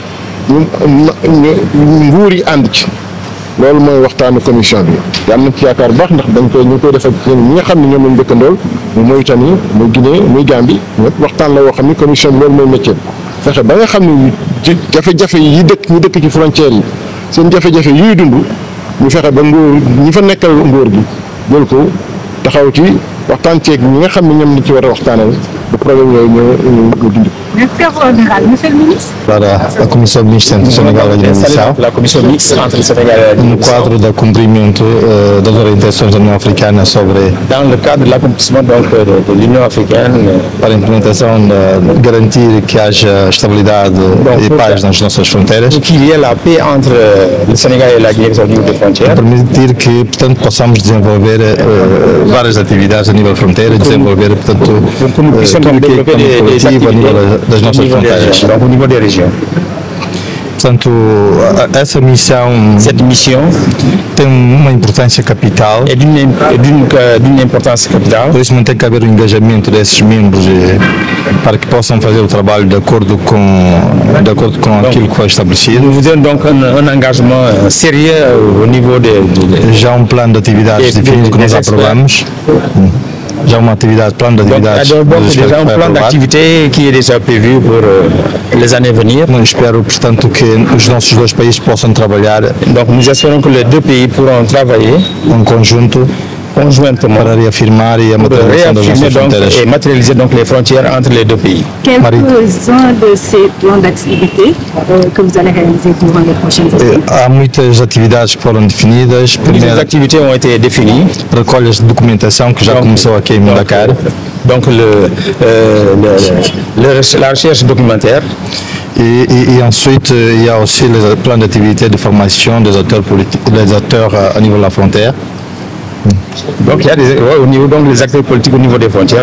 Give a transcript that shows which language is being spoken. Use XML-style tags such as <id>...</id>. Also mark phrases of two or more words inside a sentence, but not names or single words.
<wo>nguur yi ànd ci loolu mooy waxtaanu commission bi am nañ ci yaakaar baax ndax ñu ngi koy def ak ñi nga xam ne ñoom lañ dëkkandool muy Mauritanie muy Guinée muy Gambie ñëpp waxtaan la woo xam ni commission bi loolu mooy métier fexe ba nga xam ne jafe-jafe yi ñi dëkk ci frontières yi seen jafe-jafe yuy dund ñu fexe ba nguur ñi fa nekkal nguur gi jël ko taxaw ci waxtaan ceeg ñi nga xam ne ñoom lañ ci war a waxtaanal ba problème yooyu ñu dindi.</wo> <fr>Monsieur le ministre.</fr> <pt>Para a Comissão Mista entre Senegal e Guiné-Bissau,</pt> <fr>La commission mixte entre Sénégal et</fr> <pt>no</pt> <fr>Guinée-Bissau,</fr> <pt>quadro do cumprimento das orientações da União Africana sobre</pt> <fr>dans le cadre de l'accomplissement donc de l'Union africaine,</fr> <pt>para a implementação de garantir que haja estabilidade e paz nas nossas fronteiras,</pt> <fr>qu'il y ait la paix entre le Sénégal et la Guinée-Bissau au niveau des frontières,</fr> <pt>permitir que, portanto, possamos desenvolver várias atividades a nível fronteira, desenvolver, portanto,</pt> <fr>que nous puissions</fr> <pt>tudo o que é</pt> <fr>développer des</fr> <pt>coletivo a nível das</pt> <fr>au</fr> <pt>nossas</pt> <fr>niveau des</fr> <pt>fronteiras.</pt> <fr>régions, donc au niveau des régions.</fr> <pt>Portanto, essa missão</pt> <fr>Cette mission</fr> <pt>tem uma importância capital,</pt> <fr>est d'une importance capitale.</fr> <pt>por isso não tem que haver um engajamento desses membros para que possam fazer o trabalho de acordo com aquilo que foi estabelecido.</pt> <fr>Nous vous donnons donc un engagement sérieux au niveau</fr> <pt>Já um plano de atividades definido que nós aprovamos. Já uma atividade, plano de atividades.</pt> <fr>donc déjà un plan d'activité qui est déjà prévu pour les années à venir.</fr> <pt>Eu espero, portanto, que os nossos dois países possam trabalhar</pt> <fr>Donc nous espérons que les deux pays pourront travailler</fr> <pt>em conjunto</pt> <fr>conjointement</fr> <pt>para reafirmar e a</pt> <fr>pour</fr> <pt>materialização das</pt> <fr>réaffirmer</fr> <pt>nossas</pt> <fr>donc,</fr> <pt>fronteiras.</pt> <fr>et matérialiser donc les frontières entre les deux pays. Quelques-uns de ces plans d'activité que vous allez réaliser durant les prochaines années.</fr> <pt>Há muitas atividades que foram definidas.</pt> <fr>Les</fr> <pt>Primeiro,</pt> <fr>activités ont été définies.</fr> <pt>recolhas de documentação que já começou aqui em Dakar.</pt> <fr>Donc la recherche documentaire. Et ensuite, il y a aussi le plan d'activité de formation des acteurs politiques, des acteurs à niveau de la frontière. Donc il y a au niveau donc les acteurs politiques au niveau des frontières.</fr>